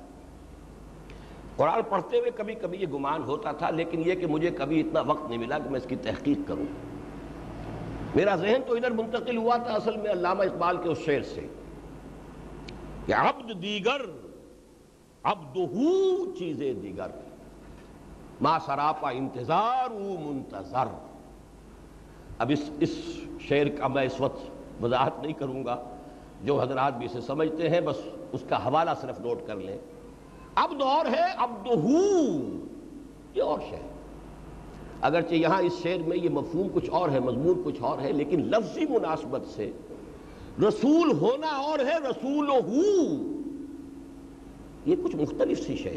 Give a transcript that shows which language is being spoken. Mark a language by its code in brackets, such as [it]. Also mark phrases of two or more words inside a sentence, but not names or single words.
[ur] قرآن پڑھتے ہوئے کبھی کبھی یہ گمان ہوتا تھا، لیکن یہ کہ مجھے کبھی اتنا وقت نہیں ملا کہ میں اس کی تحقیق کروں۔ میرا ذہن تو ادھر منتقل ہوا تھا اصل میں علامہ اقبال کے اس شعر سے کہ [fa] عبد دیگر عبدہو چیزیں دیگر، ما سراپا انتظار منتظر۔ [ur] اب اس شعر کا میں اس وقت وضاحت نہیں کروں گا، جو حضرات بھی اسے سمجھتے ہیں بس اس کا حوالہ صرف نوٹ کر لیں۔ عبد اور ہے، عبدہ یہ اور شے، اگرچہ یہاں اس شعر میں یہ مفہوم کچھ اور ہے، مضمون کچھ اور ہے، لیکن لفظی مناسبت سے رسول ہونا اور ہے، رسولہ یہ کچھ مختلف سی شے ہے۔